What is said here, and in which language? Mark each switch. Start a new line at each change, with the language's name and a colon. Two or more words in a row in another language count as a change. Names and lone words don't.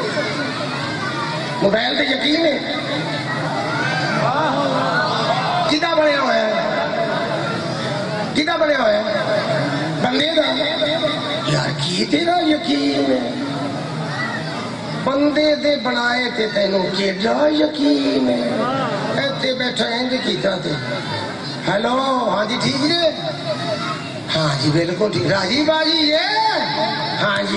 Punjabi: موبائل پہ یقین ہے کدا بنیا ہوا ہے، کدا بنیا ہوا ہے بندے دا. یار کی تیرا یقین ہے بندے دے بنائے تے تینوں کیڈا یقین ہے. ایتھے بیٹھا انج کیتا تے ہیلو ہاں جی ٹھیک جی، ہاں جی بالکل ٹھیک، راجی باجی ہے ہاں جی.